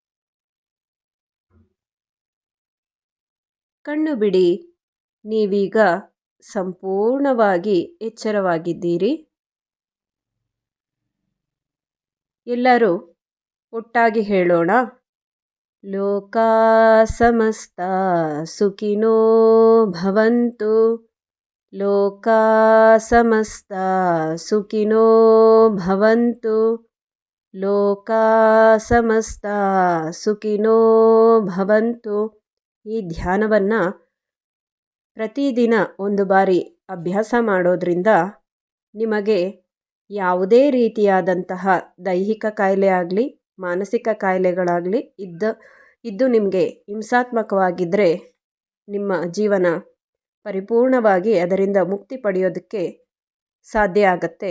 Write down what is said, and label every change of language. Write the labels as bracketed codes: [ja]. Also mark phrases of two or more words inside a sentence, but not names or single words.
[kn] ಕಣ್ಣು ಬಿಡಿ. ನೀವೀಗ ಸಂಪೂರ್ಣವಾಗಿ ಎಚ್ಚರವಾಗಿದ್ದೀರಿ. ಎಲ್ಲರೂ ಒಟ್ಟಾಗಿ ಹೇಳೋಣ. [sa] ಲೋಕಾ ಸಮಸ್ತಾ ಸುಖಿನೋ ಭವಂತು. ಲೋಕಾ ಸಮಸ್ತಾ ಸುಖಿನೋ ಭವಂತು. ಲೋಕಾ ಸಮಸ್ತಾ ಸುಖಿನೋ ಭವಂತು. [kn] ಈ ಧ್ಯಾನವನ್ನು ಪ್ರತಿದಿನ 1 ಬಾರಿ ಅಭ್ಯಾಸ ಮಾಡೋದ್ರಿಂದ ನಿಮಗೆ ಯಾವುದೇ ರೀತಿಯಾದಂತಹ ದೈಹಿಕ ಕಾಯಿಲೆ ಆಗಲಿ, ಮಾನಸಿಕ ಕಾಯಿಲೆಗಳಾಗಲಿ ಇದ್ದು ನಿಮಗೆ ಹಿಂಸಾತ್ಮಕವಾಗಿದ್ದರೆ ನಿಮ್ಮ ಜೀವನ ಪರಿಪೂರ್ಣವಾಗಿ ಅದರಿಂದ ಮುಕ್ತಿ ಪಡೆಯೋದಕ್ಕೆ ಸಾಧ್ಯ ಆಗತ್ತೆ.